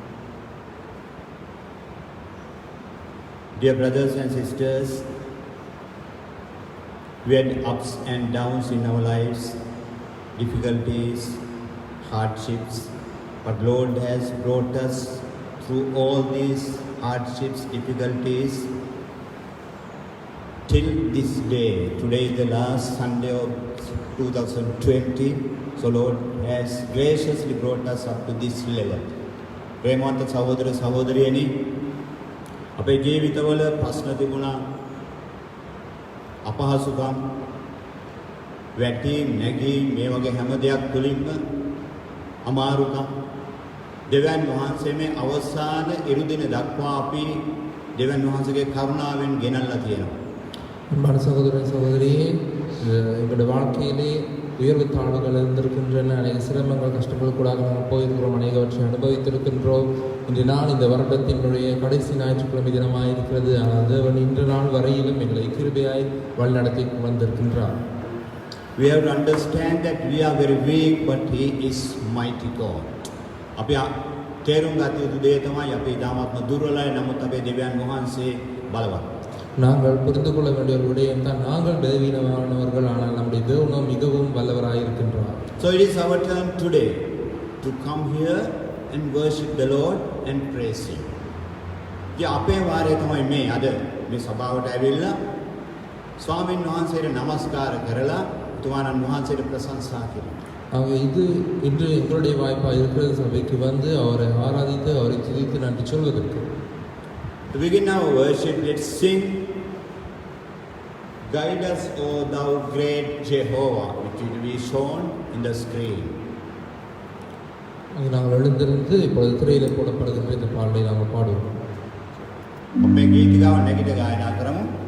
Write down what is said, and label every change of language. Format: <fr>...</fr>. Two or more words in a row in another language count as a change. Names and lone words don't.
<en>Dear brothers and sisters, we had ups and downs in our lives, difficulties, hardships, but Lord has brought us through all these hardships, difficulties, till this day. Today is the last Sunday of 2020. So Lord has graciously brought us up to this level.</en> <si>ප්‍රේමවන්ත සහෝදර සහෝදරියනි, අපේ ජීවිතවල ප්‍රශ්න තිබුණා, අපහසුකම්, වැටි නැගී මේ වගේ හැම දෙයක් තුළින්ම අමාරුකම් දෙවියන් වහන්සේ මේ අවසාන ඉරුදින දක්වා අපි දෙවියන් වහන්සේගේ කරුණාවෙන් ගෙනල්ලා තියෙනවා.</si> <ta>அன்பான சகோதரன் சகோதரியே, எங்களுடைய வாழ்க்கையிலே உயர்வு தாழ்வுகள் இருந்திருக்கின்றன. அநேக சிரமங்கள் கஷ்டங்கள் கூட நாங்கள் போயிருக்கிறோம், அநேகவற்றை அனுபவித்திருக்கின்றோம். இன்று நாள் இந்த வருடத்தினுடைய கடைசி ஞாயிற்றுக்கிழமை தினமாக இருக்கிறது. ஆனால் தேவன் இன்று நாள் வரையிலும் எங்களை கிருபையாய் வழிநடத்தி வந்திருக்கின்றார்.</ta> <en>We have to understand that we are very weak, but He is mighty God.</en> <si>අපි තේරුම් ගත යුතු දේ තමයි අපි ඊටාත්ම දුර්වලයි, නමුත් අපේ දෙවියන් වහන්සේ බලවත්.</si> <ta>நாங்கள் புரிந்து கொள்ள வேண்டிய ஒரு விடயம் தான், நாங்கள் பலவீனமானவர்கள், ஆனால் நம்முடைய தேவனோ மிகவும் வல்லவராயிருக்கின்றார்.</ta> <en>So it is our turn today to come here and worship the Lord and praise Him.</en> <si>ඉතින් අපේ වාරය තමයි මේ අද මේ සභාවට ඇවිල්ලා ස්වාමීන් වහන්සේට නමස්කාර කරලා තුමාණන් වහන්සේට ප්‍රශංසා කිරීම.</si> <ta>ஆக இது இன்று எங்களுடைய வாய்ப்பாக இருக்கிற சபைக்கு வந்து அவரை ஆராதித்து அவரை துதித்து நன்றி சொல்வதற்கு.</ta> <en>To begin our worship, let's sing Guide Us, O Thou Great Jehovah, which will be shown in the screen.</en> <ta>அது நாங்கள் எழுந்திருந்து இப்பொழுது திரையில் போடப்படுகின்ற இந்த பாடலை நாங்கள் பாடுவோம்.</ta> <si>අපේ ගීතිකාව නැගිට ගායනා කරමු.</si>